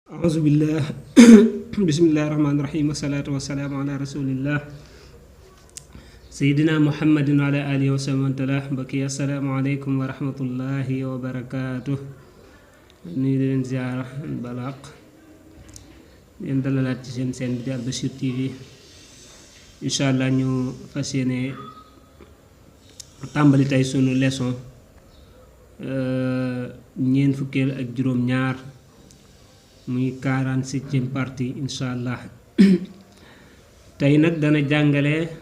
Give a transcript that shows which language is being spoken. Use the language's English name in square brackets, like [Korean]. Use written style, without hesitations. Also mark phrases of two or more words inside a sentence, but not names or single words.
[Arabic] أعوذ بالله بسم الله الرحمن الرحيم والصلاة والسلام على رسول الله سيدنا محمد وعلى آله وصحبه ومن والاه بكي السلام عليكم ورحمة الله وبركاته [Wolof] nuyu leen ziara balaq leen dalalaat ci seen seen bi di Albachir TV [Arabic] إن شاء الله [Wolof] ñu fas yéene tàmbali tey sunu leçon ñeent fukkeel ak juróom ñaar muy 47e partie [Arabic] إن شاء الله [Wolof] tey nag dana jàngale